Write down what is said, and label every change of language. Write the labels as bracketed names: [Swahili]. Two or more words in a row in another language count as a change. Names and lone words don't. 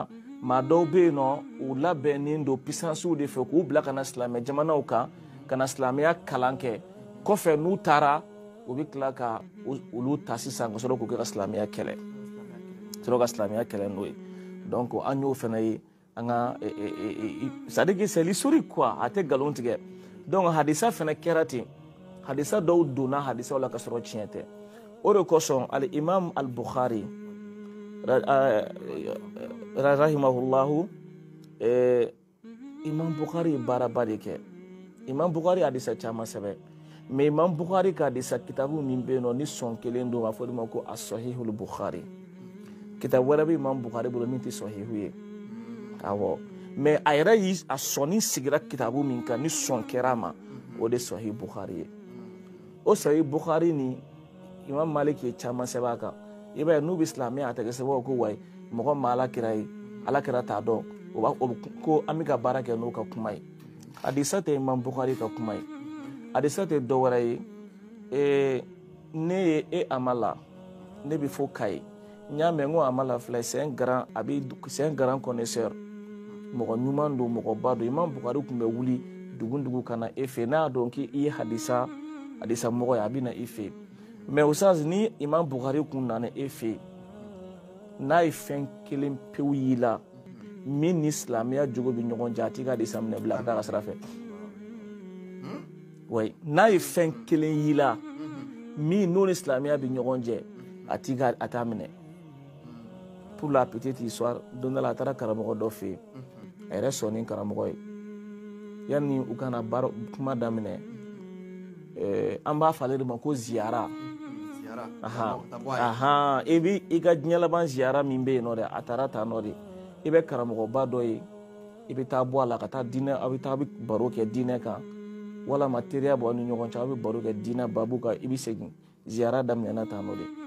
[Bambara] maa dɔw bɛ yen nɔ u labɛnnen don puissancew de fɛ k'u bila ka na silamɛ jamanaw kan ka na silamɛya kalan kɛ kɔfɛ n'u taara u bɛ tila ka olu ta sisan ka sɔrɔ k'u kɛ ka silamɛya kɛlɛ n'o ye donc an y'o fana ye an ka [French] c'est à dire que c'est l'historique quoi [Bambara] a tɛ nkalon tigɛ donc hadisa fana kɛra ten hadisa dɔw donna hadisaw la ka sɔrɔ tiɲɛ tɛ o de kosɔn al-imam al-Bukhari rahimahullahu imam Bukhari ye baaraba de kɛ imam Bukhari hadisa caman sɛbɛn mais imam Bukhari ka hadisa kitabu min bɛ yen nɔ ni sɔn kelen don a fɔ o de ma ko as-Sahihul Bukhari kitabu wɛrɛ bɛ imam Bukhari bolo min tɛ sɔhihu ye awɔ mais a yɛrɛ yi a sɔnni sigira kitabu min kan ni sɔn kɛra a ma o de Sahih Bukhari ye o Sahih Bukhari ni imam Malik ye caman sɛbɛn a kan i b'a ye n'u bɛ silamɛya a tɛ kɛ sababu ko wayi mɔgɔ ma Alakira ye Alakira t'a dɔn o b'a ko an bɛ ka baara kɛ n'o ka kuma ye hadisa tɛ imam Bukhari ka kuma ye hadisa tɛ dɔ wɛrɛ ye ne ye Amala ne bɛ fɔ Kayi n y'a mɛn ko Amala filɛ [French] c'est un grand connaisseur [Bambara] mɔgɔ ɲuman don mɔgɔba don imam Bukhari tun bɛ wuli dugu ka na e fɛ n'a y'a dɔn k'i ye hadisa mɔgɔ ye a bɛ na i fɛ mais Oustaz ni imam Bukhari kun nana e fɛ n'a ye fɛn kelen pewu y'i la min ni silamɛya jogo bɛ ɲɔgɔn cɛ a t'i ka hadisa minɛ bila ka taa ka sira fɛ ouais n'a ye fɛn kelen y'i la min n'o ni silamɛya bɛ ɲɔgɔn cɛ a t'a minɛ [French] pour la petite histoire [Bambara] don dɔ la a taara karamɔgɔ dɔ fɛ yen a yɛrɛ sɔnni karamɔgɔ ye yanni u kana kuma daminɛ an b'a fɔ ale de ma ko ziyara i bɛ i ka diɲɛ laban ziyara min bɛ yen nɔ dɛ a taara tan nɔ de i bɛ karamɔgɔba dɔ ye i bɛ taa bɔ a la ka taa diinɛ aw bɛ baro kɛ diinɛ kan walama teriya bɔ aw ni ɲɔgɔn cɛ aw bɛ baro kɛ diinɛ babu kan i bɛ segin ziyara daminɛna tan nɔ de